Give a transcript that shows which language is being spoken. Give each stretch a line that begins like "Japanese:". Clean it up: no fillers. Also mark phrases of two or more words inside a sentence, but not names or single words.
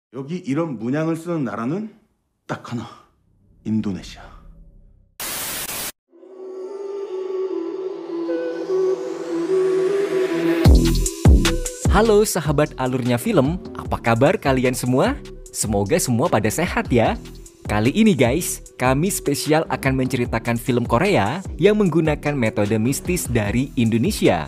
Korean: 여기 이런 문양을 쓰는 나라는 딱 하나, 인도네시아.
Indonesian: Halo sahabat alurnya film, apa kabar kalian semua? Semoga semua pada sehat ya. Kali ini guys, kami spesial akan menceritakan film Korea yang menggunakan metode mistis dari Indonesia.